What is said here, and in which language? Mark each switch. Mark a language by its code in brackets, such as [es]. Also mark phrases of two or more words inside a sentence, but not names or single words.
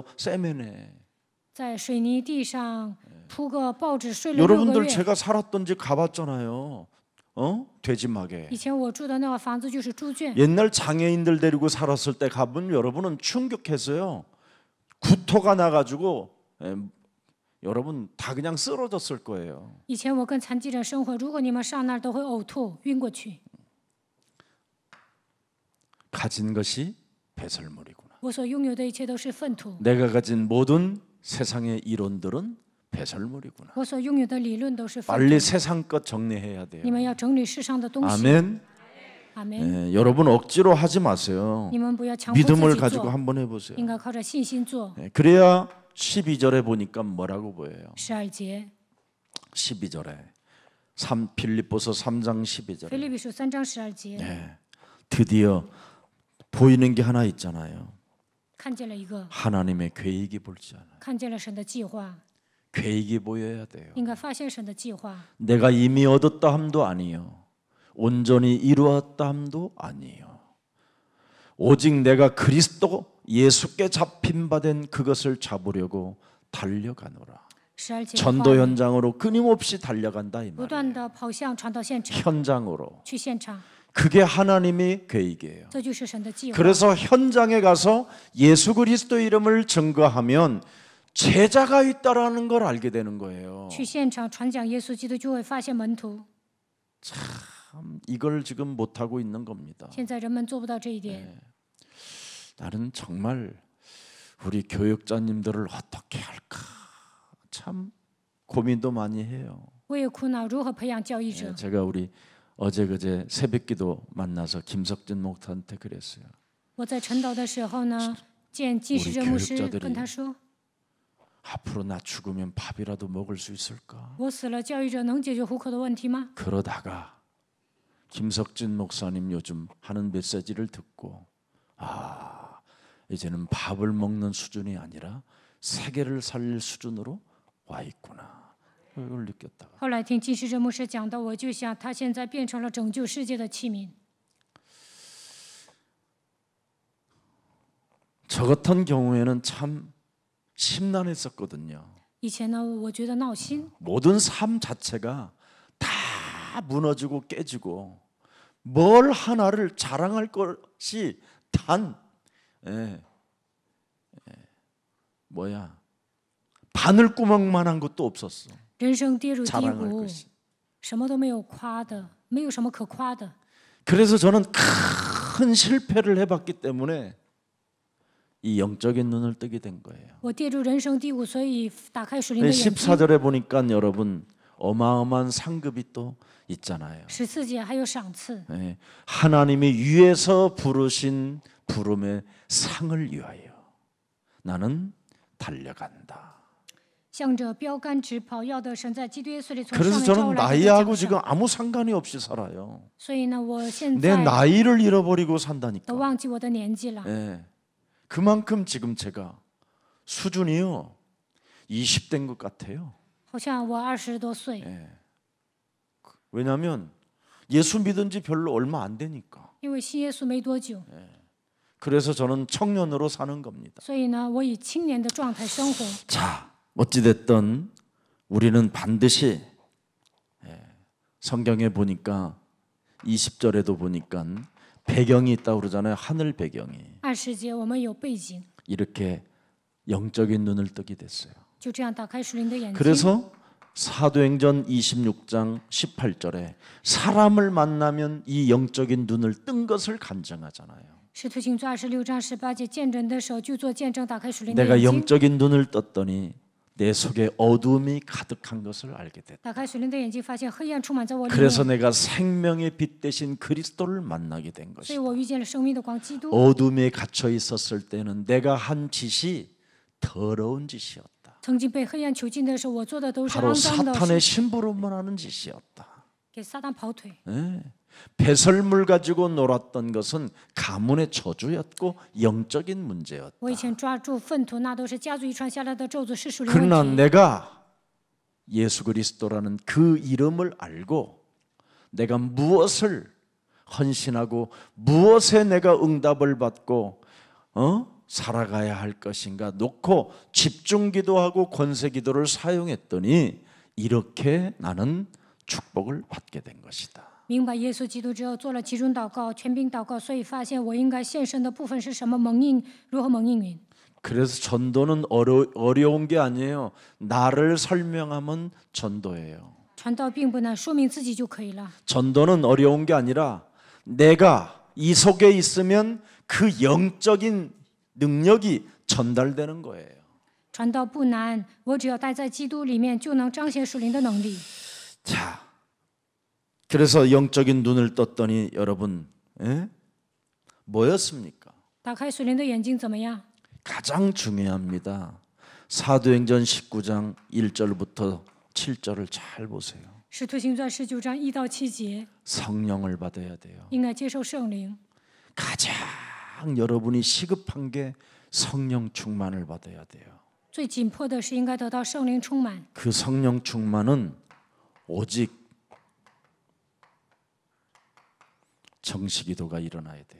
[ko] 세면에. [zh] 在水泥地上铺个报纸睡了6个 [ko] 여러분들 [zh] 月。 [ko] 제가 살았던 집 가봤잖아요. 돼지막에. [zh] 以前我住的那个房子就是猪圈， [ko] 옛날 장애인들 데리고 살았을 때 가본 여러분은 충격했어요. 구토가 나가지고 여러분 다 그냥 쓰러졌을 거예요. [zh] 以前我跟残疾人生活，如果你们上那儿都会呕吐、晕过去。 [ko] 가진 것이 배설물이구나. [zh] 我所拥有的一切都是粪土， [ko] 내가 가진 모든 세상의 이론들은 배설물이구나. [zh] 我所拥有的理论都是粪 [ko] 빨리 [zh] 土。 [ko] 세상 것 정리해야 돼요. [zh] 你们要整理世上的东西。 [ko] 아멘. [zh] 阿门。 [ko] 여러분 억지로 하지 마세요. [zh] 你们不要强迫自 [ko] 믿음을 [zh] 己 [ko] 가지고 [zh] 做， [ko] 한번 해보세요. [zh] 应该靠着信心做。 [ko] 그래야 12절에 보니까 뭐라고 보여요? [zh] 12节， [ko] 12절에 빌립보서 3장 12절에 [zh] 腓立比书3章12节， [ko] 드디어 보이는 게 하나 있잖아요. [zh] 看见了一个， [ko] 하나님의 계획이 보이잖아요. [zh] 看见了神的计划， [ko] 계획이 보여야 돼요. [zh] 应该发现神的计划。 [ko] 내가 이미 얻었다 함도 아니요. 온전히 이루었다 함도 아니요. 오직 내가 그리스도 예수께 잡힌 바 된 그것을 잡으려고 달려가노라. [zh] 12 节的话 [ko] 전도 현장으로 끊임없이 달려간다 이 [zh] 不 [ko] 말이에요. [zh] 断的跑向传道现场， [ko] 현장으로. [zh] 去现场， [ko] 그게 하나님의 계획이에요. [zh] 这就是神的计划。 [ko] 그래서 현장에 가서 예수 그리스도 이름을 증거하면 제자가 있다라는 걸 알게 되는 거예요. [zh] 去现场传讲耶稣基督，就会发现门徒。 [ko] 참 이걸 지금 못 하고 있는 겁니다. [zh] 现在人们做不到这一点。 [ko] 나는 정말 우리 교육자님들을 어떻게 할까 참 고민도 많이 해요. [zh] 我也苦恼如何培养教育者。 [ko] 제가 우리 어제 그제 새벽기도 만나서 김석진 목사한테 그랬어요. [zh] 我在晨祷的时候呢，见金时哲牧师，跟他说： [ko] 앞으로 나 죽으면 밥이라도 먹을 수 있을까? [zh] 我死了，教育者能解决糊口的问题吗？ [ko] 그러다가 김석진 목사님 요즘 하는 메시지를 듣고 이제는 밥을 먹는 수준이 아니라 세계를 살릴 수준으로 와 있구나. 이걸 느꼈다가 [zh] 后来听金时哲牧师讲到，我就想他现在变成了拯救世界的器皿。 [ko] 저 같은 경우에는 참 심란했었거든요. [zh] 以前呢，我觉得闹心， [ko] 모든 삶 자체가 다 무너지고 깨지고 뭘 하나를 자랑할 것이 단 바늘구멍만한 것도 없었어. [zh] 人生跌入低 [ko] 자랑할 [zh] 谷， [ko] 것이. [zh] 什么都没有夸的，没有什么可夸的。 [ko] 그래서 저는 큰 실패를 해봤기 때문에 이 영적인 눈을 뜨게 된 거예요. [zh] 我跌入人生低谷，所以打开属灵的眼睛。 [ko] 14절에 보니까 여러분 어마어마한 상급이 또 있잖아요. [zh] 14节还有赏赐， [ko] 하나님이 위에서 부르신 부름의 상을 위하여 나는 달려간다. [zh] 向着标杆直跑，要得神在基督耶稣里从 [ko] 그래서 [zh] 上面招 [ko] 저는 [zh] 来的 [ko] 나이하고 [zh] 奖 [ko] 지금 [zh] 赏。 [ko] 아무 상관이 없이 살아요. [zh] 所以呢，我现 [ko] 내 [zh] 在 [ko] 나이를 잃어버리고 [zh] 都 [ko] 산다니까. [zh] 忘记我的年纪了。 [ko] 그만큼 지금 제가 수준이요 20대인 것 같아요. [zh] 好像我20多岁， [ko] 왜냐하면 예수 믿은 지 별로 얼마 안 되니까. [zh] 因为信耶稣没多久， [ko] 그래서 저는 청년으로 사는 겁니다. [zh] 所以呢，我以青年的状态生活。 [ko] 자, 어찌됐든 우리는 반드시 성경에 보니까 20절에도 보니까 배경이 있다고 그러잖아요. 하늘 배경이. [zh] 20节我们有背景， [ko] 이렇게 영적인 눈을 뜨게 됐어요. [zh] 就这样打开属灵的眼睛。 [ko] 그래서 사도행전 26장 18절에 사람을 만나면 이 영적인 눈을 뜬 것을 간증하잖아요. [zh] 使徒行传26章18节见证的时候，就做见证，打开属灵的 [ko] 내가 [zh] 眼睛。 [ko] 영적인 눈을 떴더니 내 속에 어둠이 가득한 것을 알게 됐다. [zh] 打开属灵的眼睛，发现黑暗充满在我里 [ko] 그래서 [zh] 面， [ko] 내가 생명의 빛 대신 그리스도를 만나게 된 [zh] 所以 [ko] 것이다. [zh] 我遇见了生命的光基督。 [ko] 어둠에 갇혀 있었을 때는 내가 한 짓이 더러운 짓이었다. [zh] 曾经被黑暗囚禁的时候，我做的都是 [ko] 바로 [zh] 肮脏的 [ko] 사탄의 [zh] 事， [ko] 심부름만 하는 짓이었다. [zh] 给撒旦跑腿。 [ko] 배설물 가지고 놀았던 것은 가문의 저주였고 영적인 문제였다. [zh] 我以前抓住粪土，那都是家族遗传下来的咒诅，是属灵 [ko] 그러나 [zh] 问题。 [ko] 내가 예수 그리스도라는 그 이름을 알고 내가 무엇을 헌신하고 무엇에 내가 응답을 받고 살아가야 할 것인가 놓고 집중 기도하고 권세 기도를 사용했더니 이렇게 나는 축복을 받게 된 것이다. [zh] 明白耶稣基督之后，做了集中祷告、全兵祷告，所以发现我应该献身的部分是什么？蒙应如何蒙应允？ [ko] 그래서 전도는 어려운 게 아니에요. 나를 설명하면 전도예요. [zh] 传道并不难，说明自己就可以了。 [ko] 전도는 어려운 게 아니라 내가 이 속에 있으면 그 영적인 능력이 전달되는 거예요. [zh] 传道不难，我只要待在基督里面，就能彰显属灵的能力。 [ko] 자, 그래서 영적인 눈을 떴더니 여러분, 뭐였습니까? [zh] 打开属灵的眼睛怎么样？ [ko] 가장 중요합니다. 사도행전 19장 1절부터 7절을 잘 보세요. [zh] 使徒行传19章1到7节， [ko] 성령을 받아야 돼요. [zh] 应该接受圣灵。 [ko] 가장 여러분이 시급한 게 성령 충만을 받아야 돼요. [zh] 最紧迫的是应该得到圣灵充满。 [ko] 그 성령 충만은 오직 정식기도가 일어나야 돼요.